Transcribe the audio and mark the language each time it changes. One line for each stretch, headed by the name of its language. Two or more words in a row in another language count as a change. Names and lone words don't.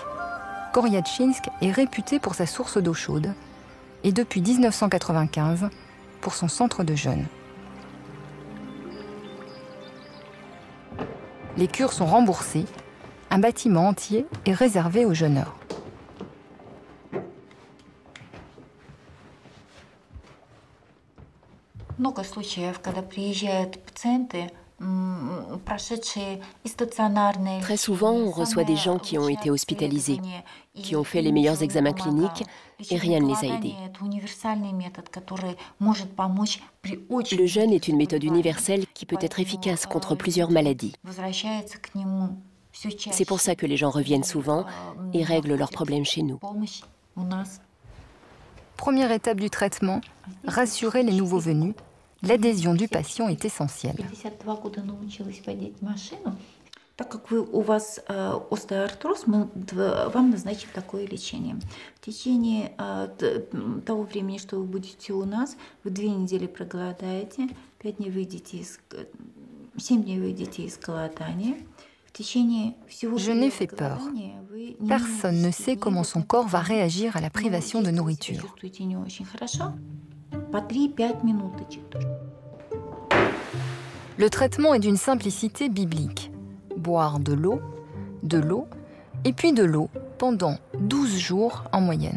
French: Goryatchinsk est réputé pour sa source d'eau chaude et depuis 1995 pour son centre de jeûne. Les cures sont remboursées, un bâtiment entier est réservé aux jeûneurs.
Russian: Много случаев, когда приезжают пациенты,
French: Très souvent, on reçoit des gens qui ont été hospitalisés, qui ont fait les meilleurs examens cliniques et rien ne les a aidés. Le jeûne est une méthode universelle qui peut être efficace contre plusieurs maladies. C'est pour ça que les gens reviennent souvent et règlent leurs problèmes chez nous. Première étape du traitement, rassurer les nouveaux venus. L'adhésion du patient est essentielle.
Russian: Так как у вас остеоартроз, мы вам назначим такое лечение. В течение того времени, что вы будете у нас, вы 2 недели проголодаете, 7 дней выйдете из голодания.
French: Je n'ai fait peur. Personne ne sait comment son corps va réagir à la privation de nourriture. Le traitement est d'une simplicité biblique. Boire de l'eau, et puis de l'eau pendant 12 jours en moyenne.